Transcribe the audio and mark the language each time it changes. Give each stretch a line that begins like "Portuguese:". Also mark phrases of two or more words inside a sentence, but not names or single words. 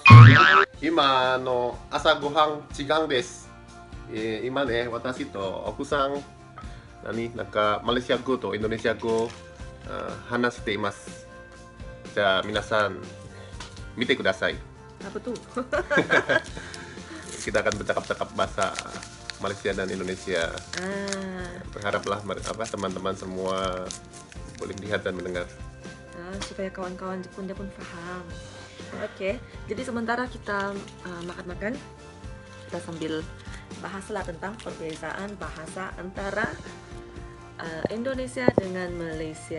Japanese: 今朝ごはん時間です. 今ね、私と奥さん Malaysia語とインドネシア語を話しています。じゃあ皆さん見てください。
Indonesian: Apa tuh?
Malay: Kita akan bercakap-cakap bahasa Malaysia dan Indonesia. Berharaplah teman-teman semua boleh lihat dan mendengar. Supaya kawan-kawan Jepun pun paham.
Indonesian: Oke, jadi sementara kita makan-makan, kita sambil bahaslah tentang perbedaan bahasa antara Indonesia dengan Malaysia.